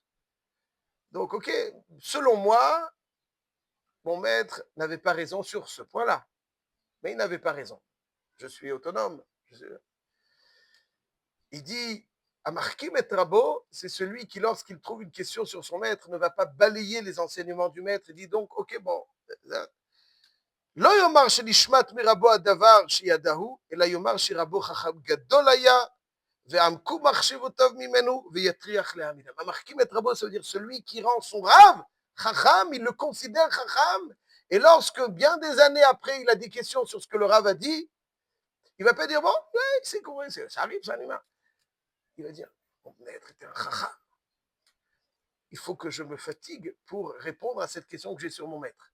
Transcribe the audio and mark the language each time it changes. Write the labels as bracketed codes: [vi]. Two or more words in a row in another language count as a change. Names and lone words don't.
[fr] Donc, ok, selon moi, mon maître n'avait pas raison sur ce point-là. Mais il n'avait pas raison. Je suis autonome. Il dit, [he] המחכים את רבו, [fr] c'est celui qui, lorsqu'il trouve une question sur son maître, ne va pas balayer les enseignements du maître. Il dit donc, ok, bon, [he] לא יאמר שנשמט מרבו הדבר שידעו, אלא יאמר שרבו חכם גדול היה, ועמקו מחשבותיו ממנו, ויטריח להעמידם. המחכים את רבו, [fr] ça veut dire celui qui rend son rave, chacham, il le considère chacham, et lorsque bien des années après, il a des questions sur ce que le rave a dit, il va pas dire, bon, ouais, c'est quoi, ça arrive, ça arrive. Il va dire, mon maître était un chacham. Il faut que je me fatigue pour répondre à cette question que j'ai sur mon maître.